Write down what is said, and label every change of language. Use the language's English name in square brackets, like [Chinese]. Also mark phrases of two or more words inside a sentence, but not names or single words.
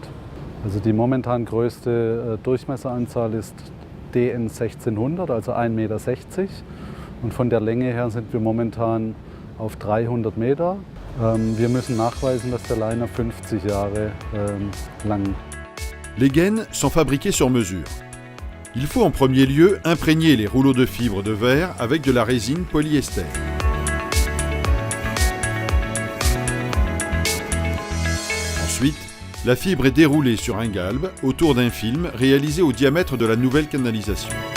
[German] Also die momentan größte Durchmesseranzahl ist DN 1600, also 1,60 Meter. Und von der Länge her sind wir momentan auf 300 Meter. Wir müssen nachweisen, dass der Liner 50 Jahre lang ist. [French] Les gaines sont fabriquées sur mesure. Il faut en premier lieu imprégner les rouleaux de fibres de verre avec de la résine polyester. Ensuite, la fibre est déroulée sur un galbe autour d'un film réalisé au diamètre de la nouvelle canalisation.